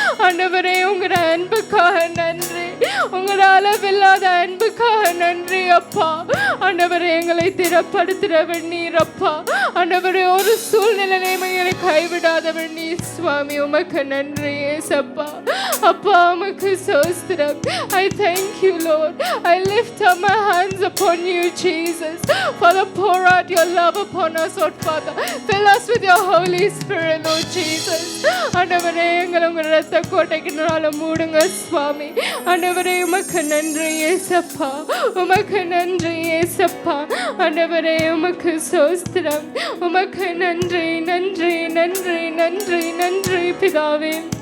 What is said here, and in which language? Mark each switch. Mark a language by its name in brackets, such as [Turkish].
[Tamil] ஆண்டவரே உங்களோட அன்புக்காக நன்றி. உங்களோட அளவில்லாத அன்புக்காக நன்றி அப்பா. ஆண்டவரே எங்களை திறப்படுத்துறவர் நீர் அப்பா. ஆண்டவரே ஒரு சூழ்நிலையை எங்களை கைவிடாதவர் நீர் சுவாமி. உமக்கு நன்றி ஏசப்பா. அப்பா உமக்கு ஸ்தோத்திரம். [English] I thank you, Lord. I lift up my hands upon you, Jesus. Father, pour out your love upon us, Lord Father. Fill us with your Holy Spirit, Lord Jesus. [Tamil] ஆண்டவரே, எங்களை உங்க இரத்த கோட்டைக்குனால மூடுங்க சுவாமி. ஆண்டவரே, உமக்கு நன்றி ஏசப்பா. உமக்கு நன்றி ஏசப்பா. ஆண்டவரே, உமக்கு ஸ்தோத்திரம். உமக்கு நன்றி நன்றி நன்றி நன்றி நன்றி பிதாவே.